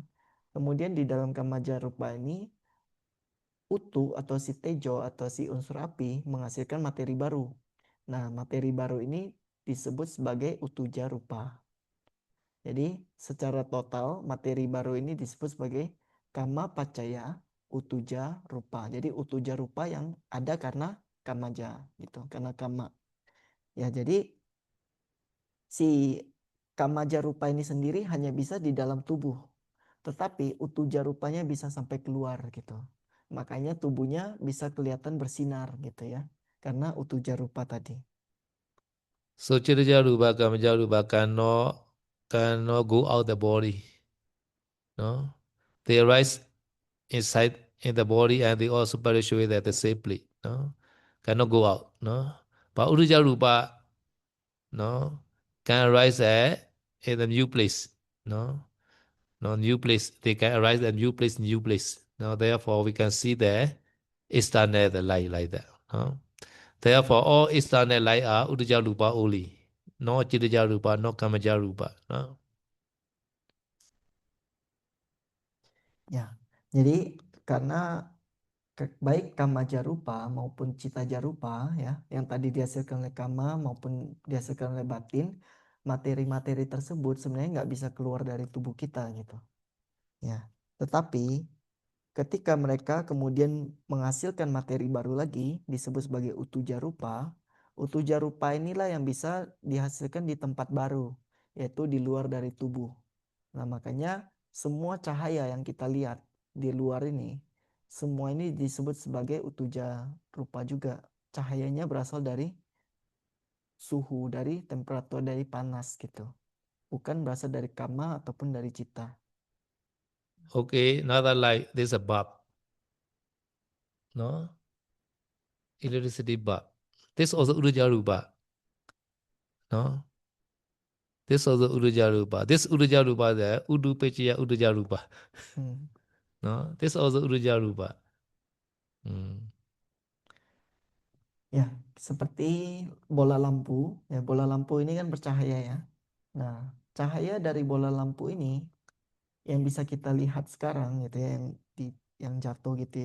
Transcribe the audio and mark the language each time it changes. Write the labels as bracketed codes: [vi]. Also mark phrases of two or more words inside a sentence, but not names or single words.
[id] Kemudian di dalam [pi] Kama Jarupa [id] ini utu atau si tejo atau si unsur api menghasilkan materi baru. Nah, materi baru ini disebut sebagai [pi] utuja rupa. [id] Jadi, secara total materi baru ini disebut sebagai [pi] kama pacaya utuja rupa. [id] Jadi, [pi] utuja rupa [id] yang ada karena kamaja gitu, karena kama. Ya, jadi si [pi] kamaja rupa [id] ini sendiri hanya bisa di dalam tubuh. Tetapi [pi] utuja rupanya [id] bisa sampai keluar gitu. Makanya tubuhnya bisa kelihatan bersinar gitu ya. Karena [pi] utuja rupa [id] tadi. [en] So [pi] chirija rupa kamaja rupa [en] cannot go out the body. No, they arise inside in the body and they also perish away at the safely. No, cannot go out. No, but [pi] uruja rupa, [en] no, can arise in a new place. No, no new place. They can arise at new place, new place. Now, therefore, we can see the external the light like that. No? Therefore, all external light are [pi] uruja rupa [en] only. No [pi] chirija rupa, [en] no [pi] kamaja rupa. [en] No? [id] Ya. Jadi karena baik [pi] kama jarupa [id] maupun [pi] cita jarupa [id] ya yang tadi dihasilkan oleh kama maupun dihasilkan oleh batin, materi-materi tersebut sebenarnya nggak bisa keluar dari tubuh kita gitu ya. Tetapi ketika mereka kemudian menghasilkan materi baru lagi disebut sebagai [pi] utuja rupa. Utuja rupa [id] inilah yang bisa dihasilkan di tempat baru yaitu di luar dari tubuh. Nah, makanya semua cahaya yang kita lihat di luar ini, semua ini disebut sebagai [pi] utuja rupa [id] juga. Cahayanya berasal dari suhu, dari temperatur, dari panas gitu. Bukan berasal dari kama ataupun dari cita. [en] Okay, another light, there's a bulb. No? Electricity bulb. This also [pi] uruja rupa. [en] No? This also [pi] uruja rupa. [en] This [pi] uruja rupa [en] there, [pi] udu pechaya uruja rupa. Hmm. [en] No, this also [pi] Uruja Rupa. Hmm. [id] Ya, seperti bola lampu. Ya, bola lampu ini kan bercahaya ya. Nah, cahaya dari bola lampu ini yang bisa kita lihat sekarang gitu ya, yang jatuh gitu ya.